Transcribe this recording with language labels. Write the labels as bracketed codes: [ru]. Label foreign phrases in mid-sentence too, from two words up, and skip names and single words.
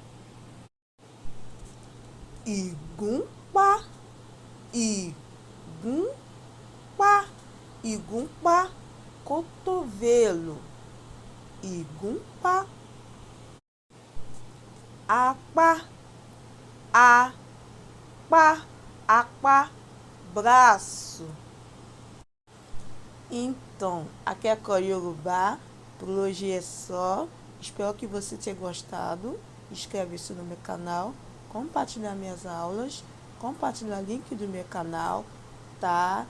[yo] Ìgúnpá, ìgúnpá, ìgúnpá, cotovelo, ìgúnpá. Apá, apá, apá, [pt] braço. Então, [yo] akẹ́kọ̀ọ́ Yorùbá, [pt] por hoje é só. Espero que você tenha gostado. Inscreve-se no meu canal, compartilha minhas aulas, compartilha o link do meu canal, tá?